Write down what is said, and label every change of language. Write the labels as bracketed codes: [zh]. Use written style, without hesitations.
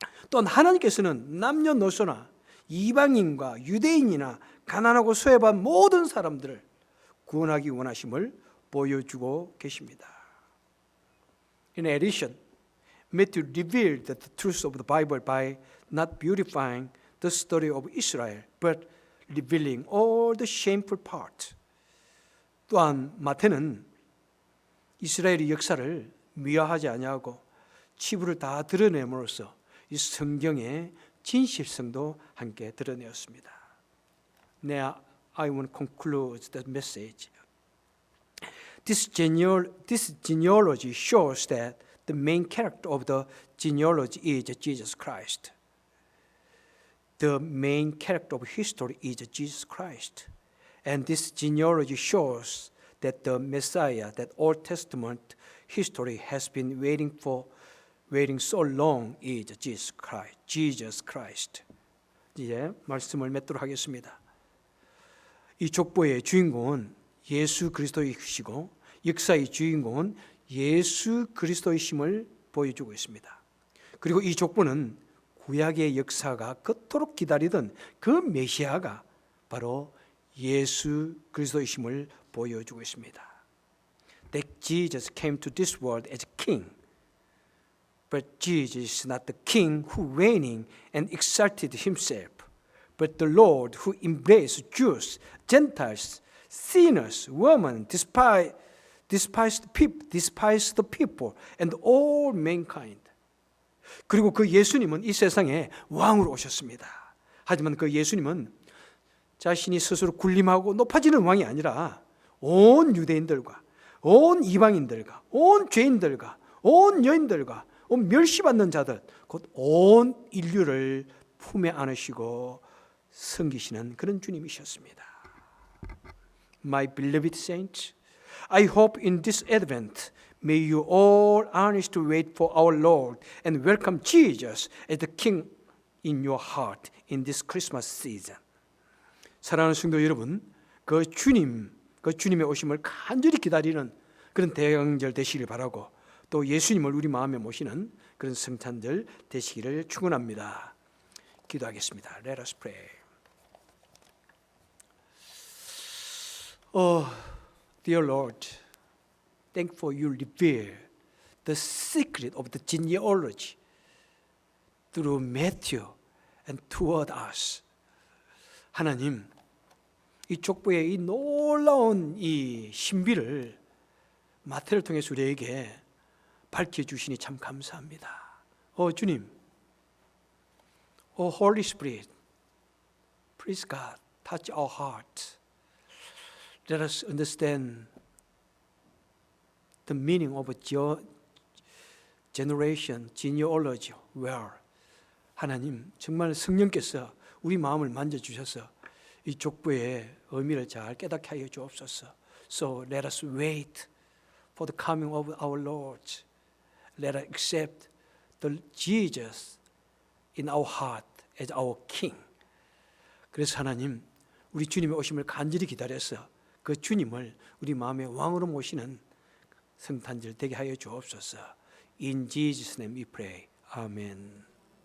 [ko] 또한 하나님께서는 남녀노소나 이방인과 유대인이나 가난하고 소외받은 모든 사람들을 구원하기 원하심을 보여주고 계십니다. [en] In addition, Matthew revealed the truth of the Bible by not beautifying the story of Israel, but revealing all the shameful parts. [ko] 또한 마태는 이스라엘의 역사를 미화하지 아니하고 치부를 다 드러냄으로써 이 성경의 진실성도 함께 드러내었습니다. [en] Now I want to conclude the message. This genealogy shows that the main character of the genealogy is Jesus Christ. The main character of history is Jesus Christ. And this genealogy shows that the Messiah, that Old Testament history has been waiting so long, is Jesus Christ. [ko] 이제 말씀을 맺도록 하겠습니다. 이 족보의 주인공은 예수 그리스도이시고 역사의 주인공은 예수 그리스도이심을 보여주고 있습니다. 그리고 이 족보는 구약의 역사가 그토록 기다리던 그 메시아가 바로 예수 그리스도이심을 보여주고 있습니다. [en] That Jesus came to this world as king. But Jesus is not the king who reigning and exalted himself, but the Lord who embraced Jews, Gentiles, sinners, women, despised people, and all mankind. [ko] 그리고 그 예수님은 이 세상에 왕으로 오셨습니다. 하지만 그 예수님은 자신이 스스로 군림하고 높아지는 왕이 아니라 온 유대인들과 온 이방인들과 온 죄인들과 온 여인들과 온 멸시받는 자들, 곧 온 인류를 품에 안으시고 섬기시는 그런 주님이셨습니다. [en] My beloved saints, I hope in this Advent may you all earnestly wait for our Lord and welcome Jesus as the King in your heart in this Christmas season. [ko] 사랑하는 성도 여러분, 그 주님의 오심을 간절히 기다리는 그런 대강절 되시길 바라고 또 예수님을 우리 마음에 모시는 그런 성탄절 되시기를 축원합니다. 기도하겠습니다. [en] Let us pray. Oh, dear Lord, thankful you reveal the secret of the genealogy through Matthew and toward us. [ko] 하나님, 이 족보의 이 놀라운 이 신비를 마태를 통해서 우리에게 밝혀주시니 참 감사합니다. [en] 주님, Holy Spirit, please God, touch our hearts. Let us understand the meaning of generation, genealogy well. [ko] 하나님, 정말 성령께서 우리 마음을 만져주셔서 이 족보의 의미를 잘 깨닫게 하여 주옵소서. [en] So let us wait for the coming of our Lord. Let us accept the Jesus in our heart as our King. [ko] 그래서 하나님, 우리 주님의 오심을 간절히 기다려서 그 주님을 우리 마음의 왕으로 모시는 성탄절 되게 하여 주옵소서. [en] In Jesus' name we pray. Amen.